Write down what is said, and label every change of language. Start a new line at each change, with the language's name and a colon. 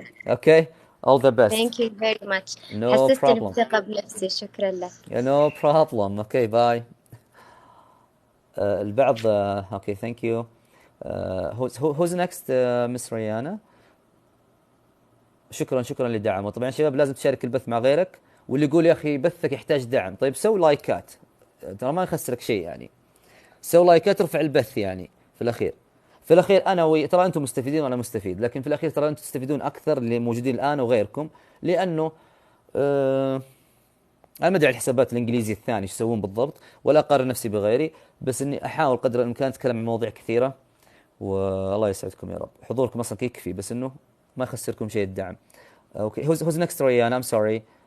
English: it. Okay, all the best. Thank you very much. No
Arabic: حسستني
English: problem.
Arabic: بثقة بنفسي. شكرا لك.
English: Yeah, no problem. Okay, bye.
Arabic: البعض
English: okay, thank you. Who's next, Miss Rihanna?
Arabic: شكرا للدعم. وطبعا شباب لازم تشارك البث مع غيرك، واللي يقول يا اخي بثك يحتاج دعم، طيب سوي لايكات، ترى ما يخسرك شيء يعني، سوي لايكات ارفع البث يعني. في الاخير انا ترى انتم مستفيدين وانا مستفيد، لكن في الاخير ترى انتم تستفيدون اكثر اللي موجودين الان وغيركم، لانه انا ما ادري الحسابات الانجليزي الثاني ايش يسوون بالضبط، ولا اقارن نفسي بغيري، بس اني احاول قدر الامكان اتكلم عن مواضيع كثيره. والله يسعدكم يا رب، حضوركم اصلا يكفي، بس انه ما يخسركم شيء الدعم.
English: Okay, who's next ريان؟ I'm sorry.